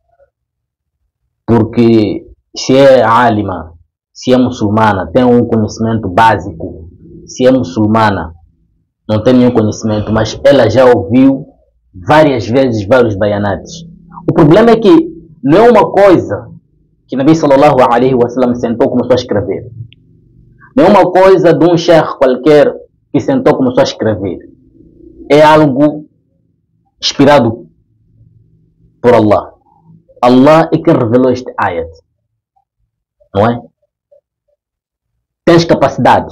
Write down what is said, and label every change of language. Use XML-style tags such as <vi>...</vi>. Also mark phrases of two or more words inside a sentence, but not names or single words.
<pt>Porque se é alima, se é muçulmana, tem um conhecimento básico. Se é muçulmana, não tem nenhum conhecimento, mas ela já ouviu várias vezes vários bayanates. O problema é que não é uma coisa que Nabi</pt> <ar>صلى الله عليه وسلم</ar> <pt>sentou e começou a escrever. Não é uma coisa de um sheikh qualquer que sentou e começou a escrever. É algo inspirado por Allah. Allah é quem revelou este ayat. Não é? Tens capacidade.</pt>